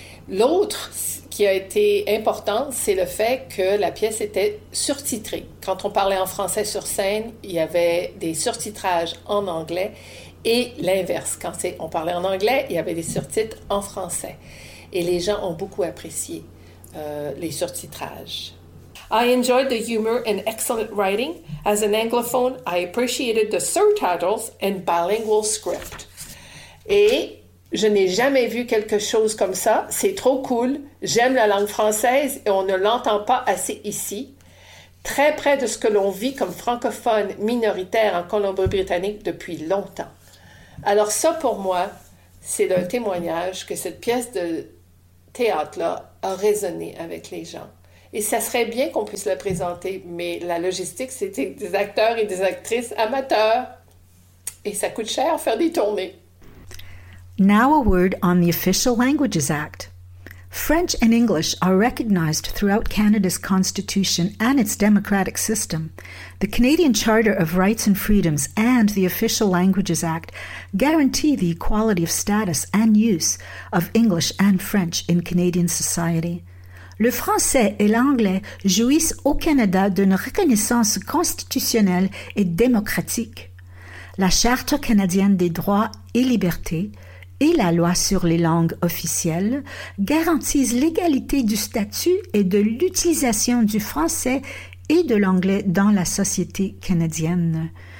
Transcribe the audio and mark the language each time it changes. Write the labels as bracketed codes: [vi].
[fr] L'autre qui a été important, c'est le fait que la pièce était surtitrée. Quand on parlait en français sur scène, il y avait des surtitrages en anglais et l'inverse. Quand on parlait en anglais, il y avait des surtitres en français. Et les gens ont beaucoup apprécié les surtitrages. [en] I enjoyed the humor and excellent writing. As an anglophone, I appreciated the surtitles and bilingual script. [fr] Et je n'ai jamais vu quelque chose comme ça. C'est trop cool. J'aime la langue française et on ne l'entend pas assez ici. très près de ce que l'on vit comme francophone minoritaire en Colombie-Britannique depuis longtemps. Alors ça, pour moi, c'est le témoignage que cette pièce de théâtre-là a résonné avec les gens. Et ça serait bien qu'on puisse la présenter, mais la logistique, c'était des acteurs et des actrices amateurs. Et ça coûte cher faire des tournées. [en] Now a word on the Official Languages Act. French and English are recognized throughout Canada's constitution and its democratic system. The Canadian Charter of Rights and Freedoms and the Official Languages Act guarantee the equality of status and use of English and French in Canadian society. [fr] Le français et l'anglais jouissent au Canada d'une reconnaissance constitutionnelle et démocratique. La Charte canadienne des droits et libertés et la loi sur les langues officielles garantissent l'égalité du statut et de l'utilisation du français et de l'anglais dans la société canadienne.